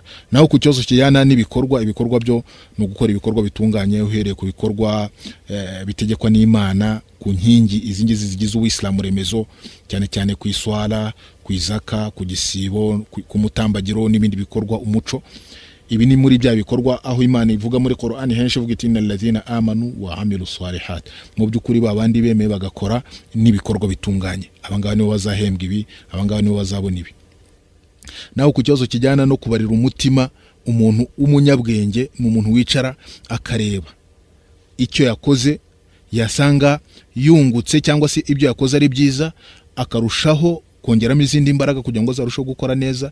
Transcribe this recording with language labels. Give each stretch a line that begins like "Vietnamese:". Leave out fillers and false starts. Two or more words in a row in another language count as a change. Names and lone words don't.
Kinyarwanda: Naho ku cyozo kijyana n'ibikorwa, ibikorwa byo no gukora ibikorwa bitunganye uhereye ku bikorwa bitegekwa n'Imana, ku nkingi izingizi zigize Uislamu remezo, cyane cyane ku iswala, ku izaka, ku gisibo, ku mutambagiro n'ibindi bikorwa umuco. Ibi ni muri bya bikorwa aho Imana ivuga muri Qur'ani henshi ivuga iti
Arabic: إن الذين آمنوا وعملوا الصالحات.
Kinyarwanda: Mu by'ukuri babandi bemeye bagakora n'ibikorwa bitunganye, abangaba nibo bazahembwa ibi, abangaba nibo bazabona ibi. Naho ku cyozo kijyana no kubarira umutima, umuntu umunyabwenge mu muntu wicara akareba icyo yakoze, yasanga yungutse cyangwa se ibyo yakoze ari byiza, akarushaho kongeramo izindi imbaraga kugira ngo azarusheho gukora neza.